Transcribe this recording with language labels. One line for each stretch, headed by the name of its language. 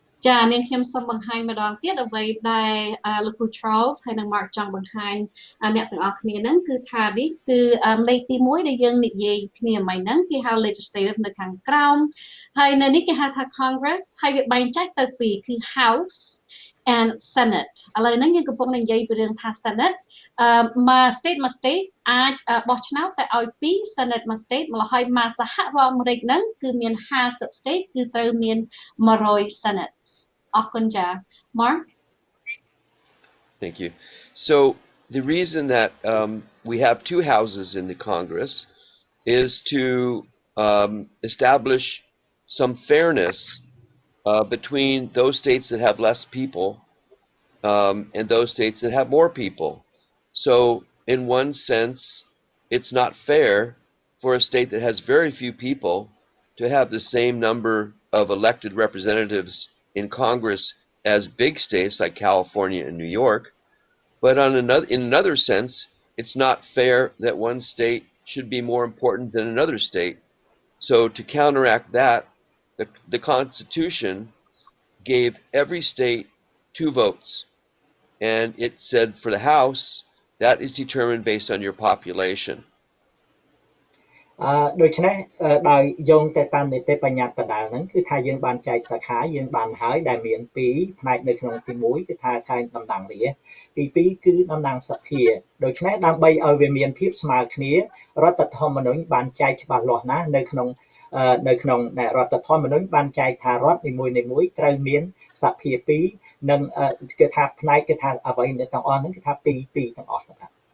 Khmer: ចានាងខ្ញុំសូមបង្ហាញម្ដងទៀតអ្វីដែលលោកគ្រូ Charles ហើយនិង Mark ចង់បង្ហាញអ្នកទាំងអស់គ្នាហ្នឹងគឺថានេះគឺលេខទី1ដែលយើងនិយាយគ្នាមិញហ្នឹងគេហៅ legislative នៅខាងក្រោមហើយនៅនេះគេហៅថា Congress ហើយវាបែងចែកទៅពីរគឺ House and Senate ឥឡូវហ្នឹងយើងកំពុងនិយាយពីរឿងថា Senate មក state អាចបោះឆ្នោតតែឲ្យ2 Senate មួយ state ម្ល៉េះហើយមកសហរដ្ឋអាមេរិកហ្នឹងគឺមាន50 state គឺត្រូវមាន100 Senate អរគុណចា Mark
English: Thank you. So the reason that we have 2 houses in the Congress is to establish some fairness between those states that have less people and those states that have more people. So in one sense, it's not fair for a state that has very few people to have the same number of elected representatives in Congress as big states like California and New York. But in another sense, it's not fair that one state should be more important than another state. So to counteract that, the Constitution gave every state 2 votes. And it said for the House, that is determined based on your population.
Khmer: ដូច្នេះដោយយោងទៅតាមនីតិបញ្ញត្តិដដែលហ្នឹងគឺថាយើងបានចែកសាខាយើងបានហើយដែលមាន2ផ្នែកនៅក្នុងទី1គឺថាខាងតំណាងរាស្ត្រទី2គឺតំណាងសភាដូច្នេះដើម្បីឲ្យវាមានភាពស្មើគ្នារដ្ឋធម្មនុញ្ញបានចែកច្បាស់លាស់ណាស់នៅក្នុងរដ្ឋធម្មនុញ្ញបានចែកថារដ្ឋនីមួយៗត្រូវមានសភា2និងគឺថាផ្នែកគឺថាអ្វីទាំងអស់ហ្នឹងគឺថា2ទាំងអស់ហ្នឹង